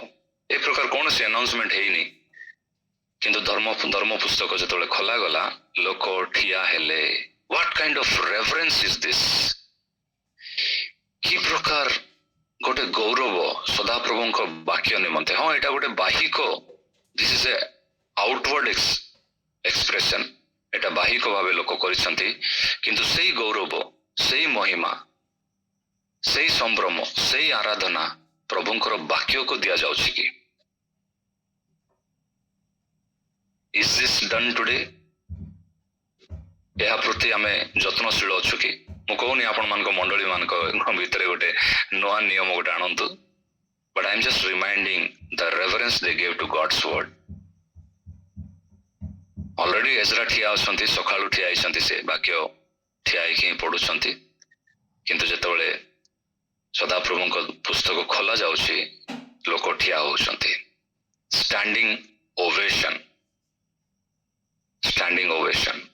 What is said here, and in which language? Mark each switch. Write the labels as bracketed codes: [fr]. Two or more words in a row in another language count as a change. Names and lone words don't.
[or] ଏ ପ୍ରକାର କୌଣସି ଆନାଉନ୍ସମେଣ୍ଟ ହେଇନି, କିନ୍ତୁ ଧର୍ମ ପୁସ୍ତକ ଯେତେବେଳେ ଖୋଲାଗଲା ଲୋକ ଠିଆ ହେଲେ। [en] What kind of reverence is this? [or] କି ପ୍ରକାର ଗୋଟେ ଗୌରବ ସଦାପ୍ରଭୁଙ୍କ ବାକ୍ୟ ନିମନ୍ତେ। ହଁ ଏଇଟା ଗୋଟେ ବାହିକ, [en] this is a outward expression, [or] ଏଟା ବାହିକ ଭାବେ ଲୋକ କରିଛନ୍ତି, କିନ୍ତୁ ସେଇ ଗୌରବ, ସେଇ ମହିମା, ସେଇ ସମ୍ଭ୍ରମ, ସେଇ ଆରାଧନା ପ୍ରଭୁଙ୍କର ବାକ୍ୟକୁ ଦିଆଯାଉଛି କି? [en] Is this done today? [or] ଏହା ପ୍ରତି ଆମେ ଯତ୍ନଶୀଳ ଅଛୁ କି? ମୁଁ କହୁନି ଆପଣମାନଙ୍କ ମଣ୍ଡଳୀ ମାନଙ୍କ ଭିତରେ ଗୋଟେ ନୂଆ ନିୟମ ଗୋଟେ ଆଣନ୍ତୁ, [en] but I am just reminding the reverence they gave to God's word. [or] Already ଏଜ୍ରା ଠିଆ ଅଛନ୍ତି, ସକାଳୁ ଠିଆ ହେଇଛନ୍ତି, ସେ ବାକ୍ୟ ଠିଆ ହେଇକି ହିଁ ପଢୁଛନ୍ତି, କିନ୍ତୁ ଯେତେବେଳେ ସଦାପ୍ରଭୁଙ୍କ ପୁସ୍ତକ ଖୋଲା ଯାଉଛି ଲୋକ ଠିଆ ହଉଛନ୍ତି। [en] standing ovation, standing ovation.